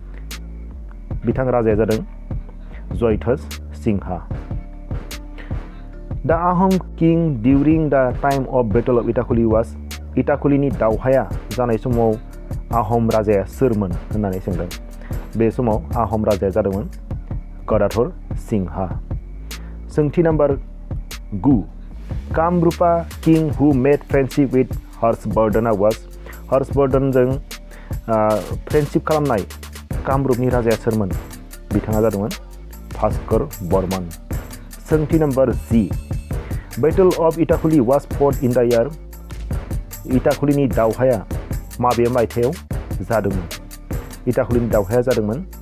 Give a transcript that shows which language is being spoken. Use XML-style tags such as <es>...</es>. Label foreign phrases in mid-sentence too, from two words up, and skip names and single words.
<brx>बिथां राजाया जादों</brx> <en>जयध्वज सिंहा the Ahom king during the time of battle of Itakhuli was</en> <brx>इटाखुलीनि दावहाया जानाय समाव आहम राजाया सोरमोन होननानै सोंदों बे समाव आहम राजाया जादोंमोन गदाधर सिंहा सोंथि नम्बर 9</brx> <en>Kamrupa king who made friendship with Harshavardhan was</en> <brx>हर्षवर्धनजों फ्रेंडशिप खालामनाय कामरूपनि राजाया सोरमोन बिथाङा जादोंमोन भास्कर बर्मन सोंथि नम्बर 10</brx> <en>battle of Itakhuli was fought in the year</en> <brx>इटाखुलीनि दावहाया माबे मायथाइयाव जादोंमोन इटाखुलीनि दावहाया जादोंमोन</brx>